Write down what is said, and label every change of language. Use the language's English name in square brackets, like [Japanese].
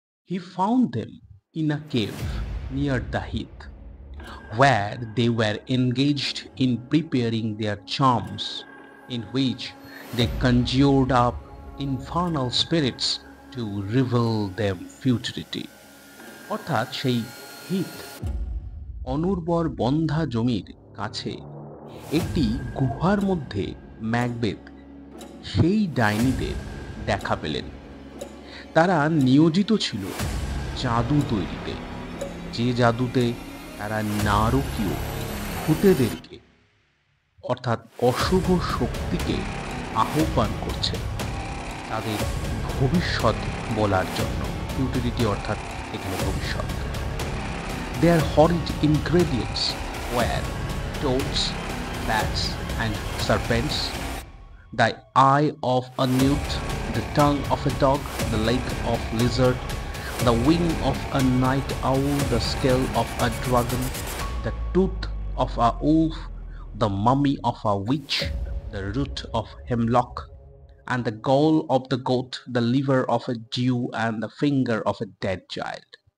[English] He found them in a cave near the heath, where they were engaged in preparing their charms, in which they conjured up infernal spirits to reveal them futurity. [Bangla] অর্থাৎ সেই Heath অনুর্বর বন্ধা জমির কাছে একটি গুহার মধ্যে Macbeth সেই ডাইনিদের দেখা পেলেন। তারা নিয়োজিত ছিল জাদু তৈরিতে, যে জাদুতে তারা নারকীয় ভূতেদেরকে অর্থাৎ অশুভ শক্তিকে আহ্বান করছে তাদের ভবিষ্যৎ বলার জন্য। ফিউটিলিটি অর্থাৎ এখানে ভবিষ্যৎ। [English] Their horrid ingredients were toads, bats and serpents, the eye of a newt, the tongue of a dog, the leg of lizard, the wing of a night owl, the scale of a dragon, the tooth of a wolf, the mummy of a witch, the root of hemlock, and the gall of the goat, the liver of a Jew, and the finger of a dead child.